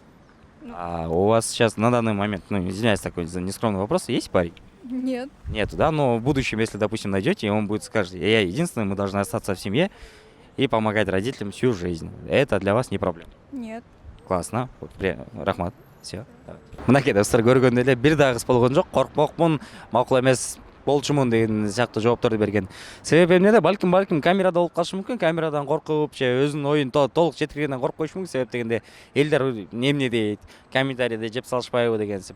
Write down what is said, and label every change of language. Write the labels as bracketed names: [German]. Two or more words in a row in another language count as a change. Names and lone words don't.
[Russian] А у вас сейчас на данный момент, ну, извиняюсь, такой за нескромный вопрос, есть парень? Нет. Нету, да? Но в будущем, если, допустим, найдете, и он будет скажет, я единственный, мы должны остаться в семье и помогать родителям всю жизнь. Это для вас не проблема. Нет. Классно. Вот, рахмат. Все. [Kyrgyz] Мынакей достор көргөндөй эле бир дагы кыз болгон жок. Коркмокмун, макул эмес болчумун деген сыяктуу жоопторду берген. Себеби эмнеде? Балким камерада болуп калышы мүмкүн, камерадан коркуп, же өзүнүн оюн толук жеткиргенден коркуп коюшу мүмкүн. Себеп дегенде элдер эмне дейт, комментарийде жеп салышпайбы дегенсип.